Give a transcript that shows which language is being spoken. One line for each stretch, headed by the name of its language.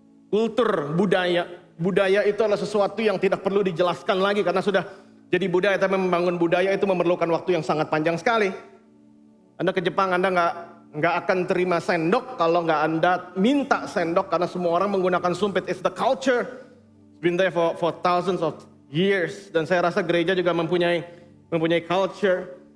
Indonesian: Kultur, budaya. Budaya itu adalah sesuatu yang tidak perlu dijelaskan lagi karena sudah jadi budaya. Tapi membangun budaya itu memerlukan waktu yang sangat panjang sekali. Anda ke Jepang, Anda nggak akan terima sendok kalau nggak Anda minta sendok, karena semua orang menggunakan sumpit.
English: It's the culture. It's been there for thousands of years.
Indonesian: Dan saya rasa gereja juga mempunyai culture.